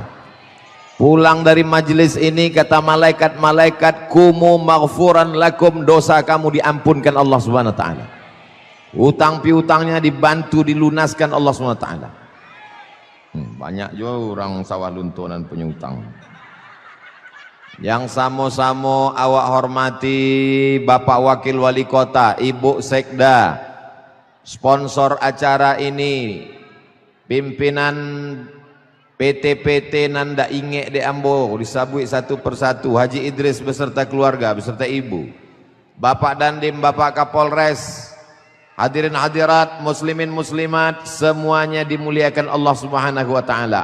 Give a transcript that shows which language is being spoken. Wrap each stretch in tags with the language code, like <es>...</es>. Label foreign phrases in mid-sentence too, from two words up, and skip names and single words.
<id>Pulang dari majelis ini kata malaikat-malaikat,</id> <ar>قوموا مغفورا لكم,</ar> <id>dosa kamu diampunkan Allah</id> <ar>سبحانه وتعالى.</ar> <id>Utang piutangnya dibantu dilunaskan Allah</id> <ar>سبحانه وتعالى.</ar> <id>Banyak juga orang sawah lunto dan punya utang.</id> <min>Yang samo-samo awak hormati</min> <id>Bapak Wakil Wali Kota, Ibu Sekda, sponsor acara ini, pimpinan PT-PT Nanda Inge de Ambo,</id> <min>disabui satu persatu,</min> <id>Haji Idris beserta keluarga, beserta Ibu, Bapak Dandim, Bapak Kapolres, hadirin hadirat, muslimin muslimat, semuanya dimuliakan Allah</id> <ar>سبحانه وتعالى.</ar>